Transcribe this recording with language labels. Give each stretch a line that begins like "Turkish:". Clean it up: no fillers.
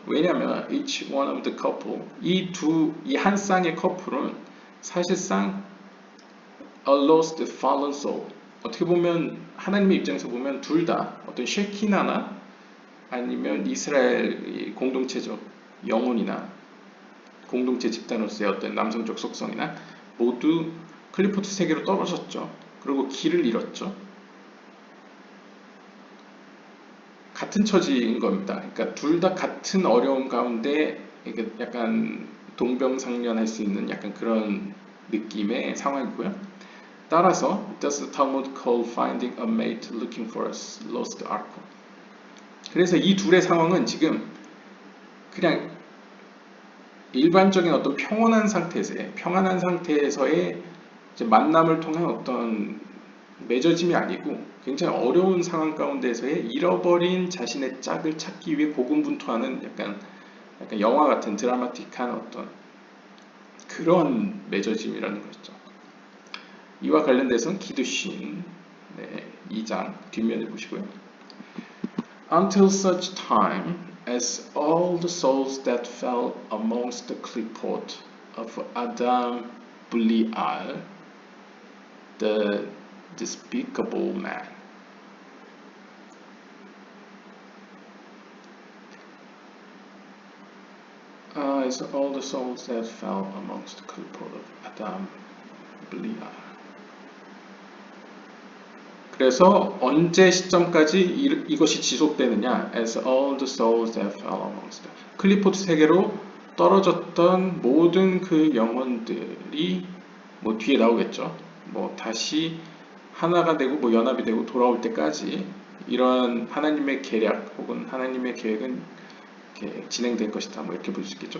Korean: 왜냐하면
English: each one of the couple
Korean: 이 한 쌍의 커플은 사실상
English: a lost fallen soul
Korean: 어떻게 보면 하나님의 입장에서 보면 둘 다 어떤 쉐키나나 아니면 이스라엘 공동체적 영혼이나 공동체 집단으로서의 어떤 남성적 속성이나 모두 클리포트 세계로 떨어졌죠. 그리고 길을 잃었죠. 같은 처지인 겁니다. 그러니까 둘 다 같은 어려움 가운데 약간 동병상련할 수 있는 약간 그런 느낌의 상황이고요. 따라서
English: does the Talmud call finding a mate looking for a lost ark?
Korean: 그래서 이 둘의 상황은 지금 그냥 일반적인 어떤 평안한 상태에서의 이제 만남을 통한 어떤 맺어짐이 아니고 굉장히 어려운 상황 가운데서의 잃어버린 자신의 짝을 찾기 위해 고군분투하는 약간 영화 같은 드라마틱한 어떤 그런 맺어짐이라는 것이죠. 이와 관련돼서는 기드신 2장 뒷면을 보시고요.
English: Until such time as all the souls that fell amongst the clipot of Adam Belial, the despicable man. As all the souls that fell amongst the clipot of Adam Belial.
Korean: 그래서 언제 시점까지 이것이 지속되느냐?
English: As all the souls that fell amongst them.
Korean: 클리포트 세계로 떨어졌던 모든 그 영혼들이 뭐 뒤에 나오겠죠. 뭐 다시 하나가 되고 뭐 연합이 되고 돌아올 때까지 이러한 하나님의 계략 혹은 하나님의 계획은 이렇게 진행될 것이다. 뭐 이렇게 볼 수 있겠죠.